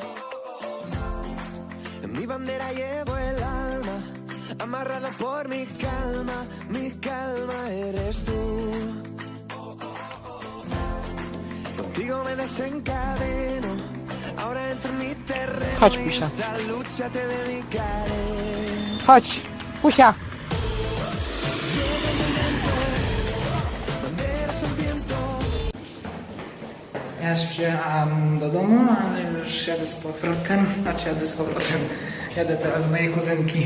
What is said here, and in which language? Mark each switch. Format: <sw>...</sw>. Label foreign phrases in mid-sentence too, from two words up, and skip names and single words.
<es>En mi bandera llevo el alma, amarrada por mi calma eres tú. Contigo me desencadeno, ahora entro en mi terreno.</es> <pl>Chodź, Pusia.</pl> <es>Esta lucha te dedicaré.</es> <pl>Chodź, Pusia. Ja już przyjechałem do domu, ale już jadę z powrotem. Jadę teraz do mojej kuzynki.</pl>